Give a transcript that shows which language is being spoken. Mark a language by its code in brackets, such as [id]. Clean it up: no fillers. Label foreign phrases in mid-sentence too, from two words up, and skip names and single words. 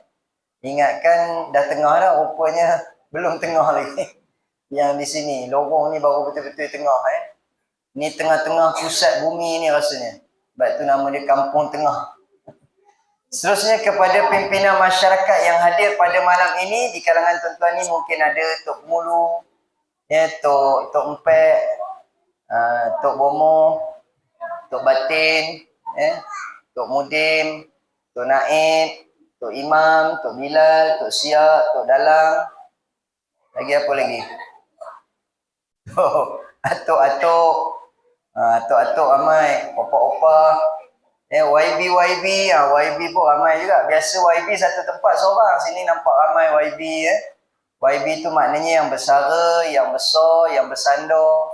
[ms] Ingatkan dah tengah dah, rupanya belum tengah lagi. Yang di sini, lorong ni baru betul-betul tengah. Ni tengah-tengah pusat bumi ni rasanya. Sebab tu nama dia Kampung Tengah. Seterusnya kepada pimpinan masyarakat yang hadir pada malam ini. Di kalangan tuan-tuan ni mungkin ada Tok Mulu, ya, Tok Empek, Tok Bomo, Tok Batin, ya, Tok Mudim, Tok Naib, Tok Imam, Tok Bilal, Tok Siak, Tok Dalang. Lagi apa lagi? Atok-atok. Atok-atok ramai. Opa-opa. YB pun ramai juga. Biasa YB satu tempat seorang. Sini nampak ramai YB. YB tu maknanya yang bersara, yang besar, yang bersandar.